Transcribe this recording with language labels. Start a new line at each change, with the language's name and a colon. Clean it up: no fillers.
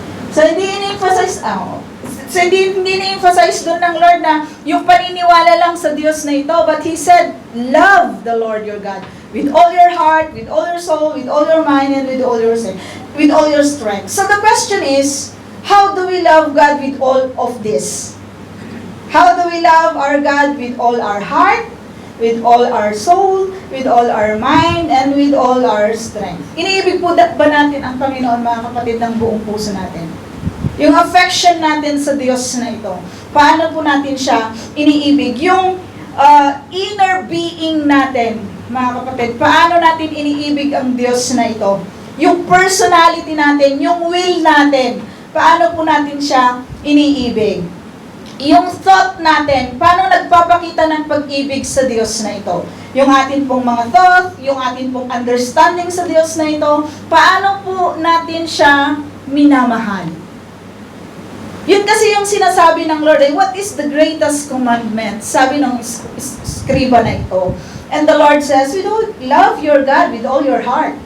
English: So, hindi in-emphasize, hindi na-emphasize doon ng Lord na yung paniniwala lang sa Diyos na ito, but He said, love the Lord your God with all your heart, with all your soul, with all your mind, and with all your strength. So the question is, how do we love God with all of this? How do we love our God with all our heart, with all our soul, with all our mind, and with all our strength?
Filipino: Iniibig po ba natin ang Panginoon, mga kapatid, ng buong puso natin? Yung affection natin sa Diyos na ito, paano po natin siya iniibig? Yung inner being natin, mga kapatid, paano natin iniibig ang Diyos na ito? Yung personality natin, yung will natin, paano po natin siya iniibig? yung thought natin, paano nagpapakita ng pag-ibig sa Diyos na ito? Yung atin pong mga thought, yung atin pong understanding sa Diyos na ito, paano po natin siya minamahal? Yun kasi yung sinasabi ng Lord, what is the greatest commandment?
English: Sabi ng skriba na ito. And the Lord says, love your God with all your heart.